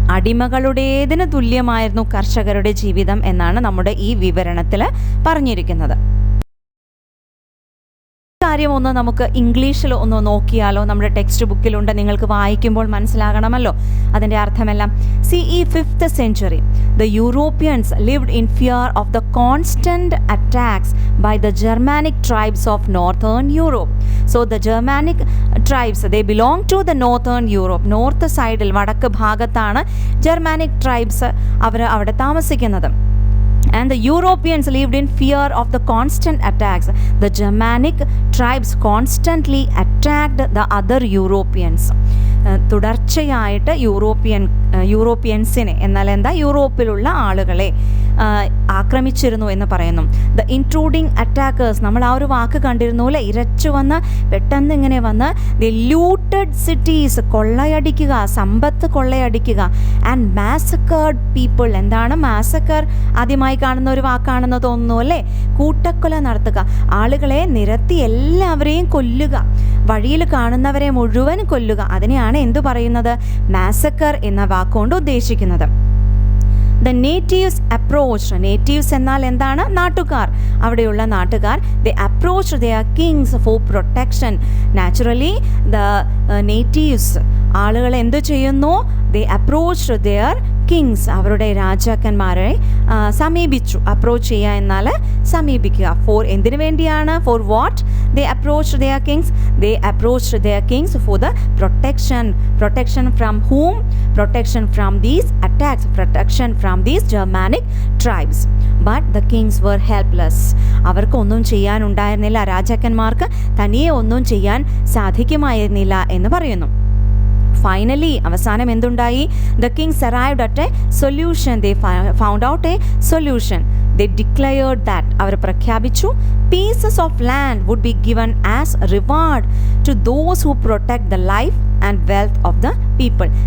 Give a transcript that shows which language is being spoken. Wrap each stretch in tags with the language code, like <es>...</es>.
<ml>അടിമകളുടേതിന് തുല്യമായിരുന്നു കർഷകരുടെ ജീവിതം എന്നാണ് നമ്മുടെ ഈ വിവരണത്തിൽ പറഞ്ഞിരിക്കുന്നത്. കാര്യം ഒന്ന് നമുക്ക് ഇംഗ്ലീഷിൽ ഒന്ന് നോക്കിയാലോ? നമ്മുടെ ടെക്സ്റ്റ് ബുക്കിലുണ്ട്, നിങ്ങൾക്ക് വായിക്കുമ്പോൾ മനസ്സിലാകണമല്ലോ അതിൻ്റെ അർത്ഥമെല്ലാം.</ml> <en>ഈ 5th century the Europeans lived in fear of the constant attacks by the Germanic tribes of northern Europe. So the Germanic tribes, they belong to the northern Europe.</en> <ml>North സൈഡിൽ, വടക്ക് ഭാഗത്താണ് ജർമാനിക് ട്രൈബ്സ് അവിടെ താമസിക്കുന്നത്.</ml> <en>And the Europeans lived in fear of the constant attacks. The Germanic tribes constantly attacked the other Europeans.</en> <ml>തുടർച്ചയായിട്ട് യൂറോപ്യൻസിനെ, എന്നാൽ എന്താ, യൂറോപ്പിലുള്ള ആളുകളെ ആക്രമിച്ചിരുന്നു എന്ന് പറയുന്നു.</ml> <en>the intruding attackers,</en> <ml>നമ്മൾ ആ ഒരു വാക്ക് കണ്ടിരുന്നു അല്ലേ? ഇരച്ചു വന്ന് പെട്ടെന്ന് ഇങ്ങനെ വന്ന്</ml> <en>the looted cities,</en> <ml>കൊള്ളയടിക്കുക, Sampath കൊള്ളയടിക്കുക.</ml> <en>and massacred people,</en> <ml>എന്താണ് മാസക്കർ? ആദ്യമായി കാണുന്ന ഒരു വാക്കാണെന്ന് തോന്നുന്നു അല്ലേ? കൂട്ടക്കൊല നടത്തുക, ആളുകളെ നിരത്തി എല്ലാവരെയും കൊല്ലുക, വഴിയിൽ കാണുന്നവരെ മുഴുവൻ കൊല്ലുക. അതിനെയാണ് എന്തു പറയുന്നത്? മാസക്കർ എന്ന വാക്കുകൊണ്ട് ഉദ്ദേശിക്കുന്നത്.</ml> <en>The natives approached.</en> <ml>Natives എന്നാൽ എന്താണ്? നാട്ടുകാർ, അവിടെയുള്ള നാട്ടുകാർ.</ml> <en>They approached their kings for protection. Naturally the natives,</en> <ml>ആളുകൾ എന്തു ചെയ്യുന്നു?</ml> <en>They approached their kings,</en> <ml>അവരുടെ രാജാക്കന്മാരെ സമീപിച്ചു. അപ്രോച്ച് ചെയ്യുക എന്നാൽ സമീപിക്കുക. ഫോർ എന്തിനു വേണ്ടിയാണ്?</ml> <en>For what? They approached their kings. They approached their kings for the protection. Protection from whom? Protection from these attacks. Protection from these Germanic tribes. But the kings were helpless.</en> <ml>അവർക്കൊന്നും ചെയ്യാനുണ്ടായിരുന്നില്ല. രാജാക്കന്മാർക്ക് തനിയെ ഒന്നും ചെയ്യാൻ സാധിക്കുമായിരുന്നില്ല എന്ന് പറയുന്നു.</ml> <en>finally,</en> <ml>അവസാനം എന്തുണ്ടായി?</ml> <en>The kings arrived at a solution. They found out a solution. They declared that,</en> <ml>അവർ പ്രഖ്യാപിച്ചു,</ml> <en>Pieces of land would be given as reward to those who protect the life and wealth of the people.</en>